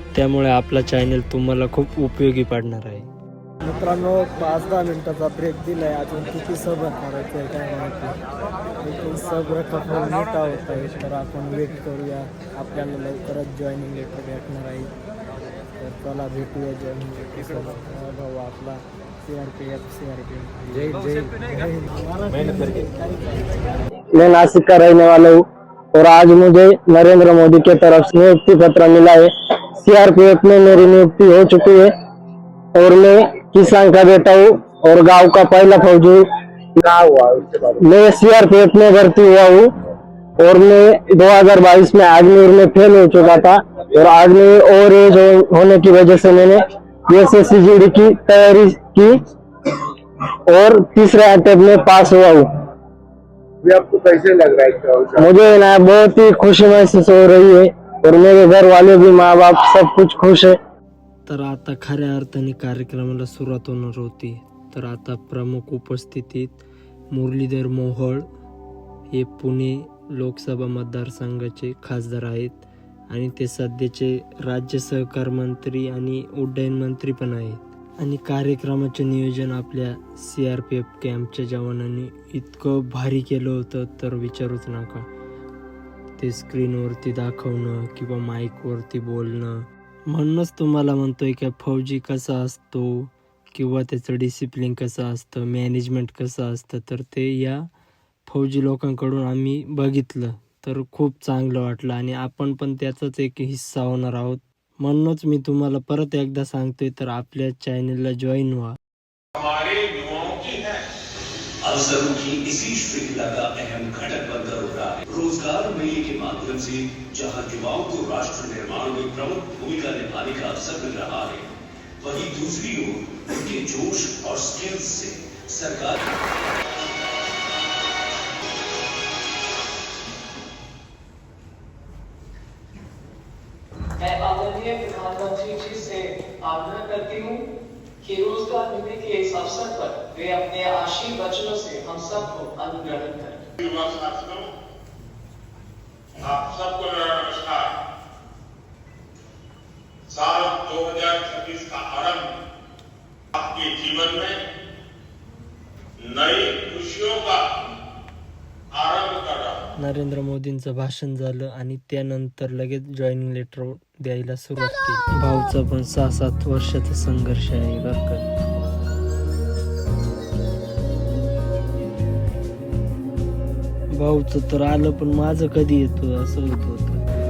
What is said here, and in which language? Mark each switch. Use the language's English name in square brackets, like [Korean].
[Marathi] त्यामुळे आपला चॅनल तुम्हाला खूप उपयोगी पडणार आहे. मित्रांनो, 5-10 मिनिटाचा ब्रेक दिलाय. अजून किती सब्र करायचं आहे काय माहिती. सब्र कठोर मोठा होत आहे. तर आपण वेट करूया. आपल्याला लवकरच जॉईनिंग लेटर भेटणार आहे. तर चला भेटूया जॉईनिंग लेटर. भाऊ आपला CRPF जय जय [Hindi] मेहनत करके मैं नासिक का रहने वाला हूँ और आज मुझे नरेंद्र मोदी के तरफ से नियुक्ति पत्र मिला है. CRPF में मेरी नियुक्ति हो चुकी है और मैं किसान का बेटा हूँ और गांव का पहला फौजी हूँ. मैं CRPF में भर्ती हुआ हूँ और मैं 2022 में अग्निवीर में फेल हो चुका था और अग्निवीर और एज होने की वजह से मैंने SSCGD की तैयारी की और तीसरे अटेम्प्ट में पास हुआ हूँ. आपको कैसे लग रहा है? मुझे ना बहुत ही खुशी महसूस हो रही है और मेरे घर वाले भी, माँ बाप सब कुछ खुश है. [Marathi] तर आता खऱ्या अर्थाने कार्यक्रमाला सुरुवात होणार होती. तर आता प्रमुख उपस्थितीत मुरलीधर मोहोळ हे पुणे लोकसभा मतदारसंघाचे खासदार आहेत आणि ते सध्याचे राज्य सहकार मंत्री आणि उड्डयन मंत्री पण आहेत. आणि कार्यक्रमाचे नियोजन आपल्या CRPF कॅम्पच्या जवानांनी इतकं भारी केलं होतं तर विचारूच नका. ते स्क्रीनवरती दाखवणं किंवा माईकवरती बोलणं, म्हणूनच तुम्हाला म्हणतोय की फौजी कसा असतो किंवा त्याचं डिसिप्लिन कसं असतं, मॅनेजमेंट कसं असतं, तर ते या फौजी लोकांकडून आम्ही बघितलं तर खूप चांगलं वाटलं आणि आपण पण त्याचाच एक हिस्सा होणार आहोत. म्हणूनच मी तुम्हाला परत एकदा सांगतोय तर आपल्या चॅनलला जॉईन व्हा. [Hindi] हमारे युवाओं की है अवसरों की इसी श्रृंखला का अहम घटक बनकर उभरा है रोजगार मेले के माध्यम से, जहां युवाओं को राष्ट्र निर्माण में प्रमुख भूमिका निभाने का अवसर मिल रहा है, वहीं दूसरी ओर उनके जोश और स्किल्स से सरकार मैं आदरणीय प्रधानमंत्री जी से आग्रह करती हूँ कि रोजगार मिलने के इस अवसर पर वे अपने आशीर्वाद वचनों से हम सबको अनुग्रहण करें. युवा साथियों, आप सबको नमस्कार. साल 2026 का आरंभ आपके जीवन में नई खुशियों का आरंभ कर रहा है. [Marathi] नरेंद्र मोदींचं भाषण झालं आणि त्यानंतर लगेच जॉईनिंग लेटर द्यायला सुरुवात केली. भाऊचा पण 6-7 वर्षाचा संघर्ष आहे बरं का. भाऊचं तर आलं पण माझं कधी येतो असं होत होतं.